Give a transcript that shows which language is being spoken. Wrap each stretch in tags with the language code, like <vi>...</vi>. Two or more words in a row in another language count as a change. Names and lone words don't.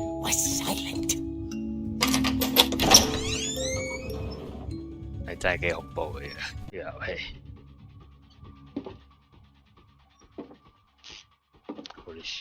<en>was silent.</en> <yue>係真係幾恐怖嘅呢個遊戲。</yue> <en>Holy shit！</en>